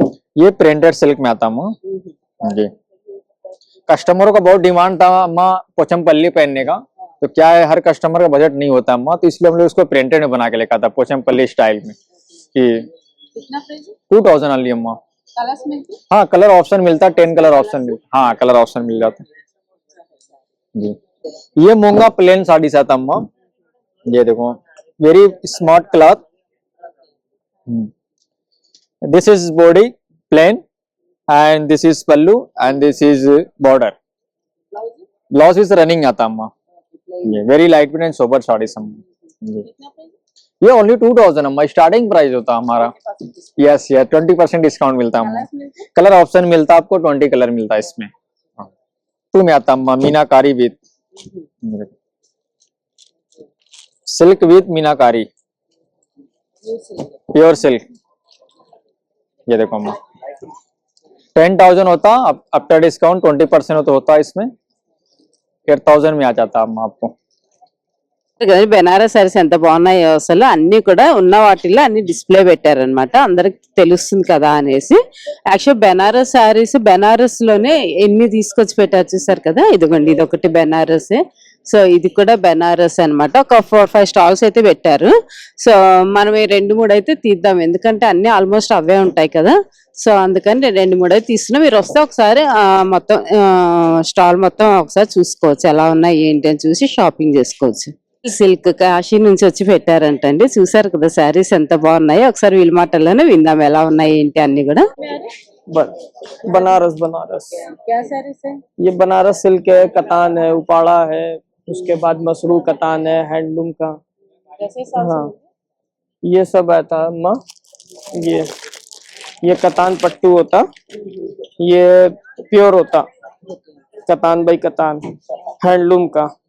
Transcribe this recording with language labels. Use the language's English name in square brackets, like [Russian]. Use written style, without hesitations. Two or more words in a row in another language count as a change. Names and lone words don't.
[Hindi] ये [English] printed silk [Hindi] में आता अम्मा जी। कस्टमरों का बहुत डिमांड था अम्मा पोचमपल्ली पहनने का, तो क्या है हर कस्टमर का बजट नहीं होता अम्मा, तो इसलिए हम लोग इसको प्रिंटेड में बना के लेकर था पोचमपल्ली स्टाइल में कि कितना प्राइस है? 2000 वाली अम्मा। कलर्स में भी? हाँ, [English] colour option [Hindi] मिलता, 10 [English] colour option [Hindi] मिलता। हाँ, [English] colour option [Hindi] मिल जाता जी। ये मूंगा प्लेन साड़ी आता अम्मा, ये देखो [English] very smart cloth. this is body plain and this is pallu and this is border. Blouse is running [Hindi] आता अम्मा, [English] ये very light weight and sober [Hindi] साड़ी सब। कितना प्राइस? ये only 2000 अम्मा, [English] starting price [Hindi] होता हमारा। यस, ये 20% डिस्काउंट मिलता है अम्मा। [English] colour option [Hindi] मिलता है आपको, 20 कलर मिलता है इसमें। टू में आता अम्मा, मीनाकारी [English] with silk with [Hindi] मीनाकारी, [English] pure silk. [Hindi] ये देखो अम्मा 10,000 होता, [English] after discount [Hindi] 20% होता है इसमें, 8,000 में आ जाता अम्मा आपको। [Telugu] బెనారస్ సారీస్ ఎంత బాగున్నాయో అసలు, అన్ని కూడా ఉన్న వాటిల్లో అన్ని డిస్ప్లే పెట్టారనమాట, అందరికి తెలుస్తుంది కదా అనేసి. యాక్చువల్ బెనారస్ సారీస్ బెనారస్ లోనే ఎన్ని తీసుకొచ్చి పెట్టారు చూసారు కదా, ఇదిగోండి ఇది ఒకటి బెనారస్, సో ఇది కూడా బెనారస్ అన్నమాట. ఒక 4-5 స్టాల్స్ అయితే పెట్టారు. సో మనం ఈ 2-3 అయితే తీద్దాం, ఎందుకంటే అన్ని ఆల్మోస్ట్ అవే ఉంటాయి కదా, సో అందుకని 2-3 అయితే తీసుకున్నా. మీరు వస్తే ఒకసారి మొత్తం స్టాల్ మొత్తం ఒకసారి చూసుకోవచ్చు, ఎలా ఉన్నాయి ఏంటి అని చూసి షాపింగ్ చేసుకోవచ్చు. సిల్క్ కాశీ నుంచి వచ్చి పెట్టారంటండి, చూసారు కదా శారీస్ ఎంత బాగున్నాయి. ఒకసారి వీళ్ళ మాటల్లోనే విందాం ఎలా ఉన్నాయి ఏంటి అన్ని కూడా. [Hindi] बनारस बनारस क्या साड़ीस है? ये बनारस सिल्क है, कतान है, उपाड़ा है, उसके बाद मसरू कतान है, हैंडलूम का। कैसे साड़ी? हाँ, ये सब आता है अम्मा। ये कतान पट्टू होता, ये प्योर होता कतान बाई कतान हैंडलूम का।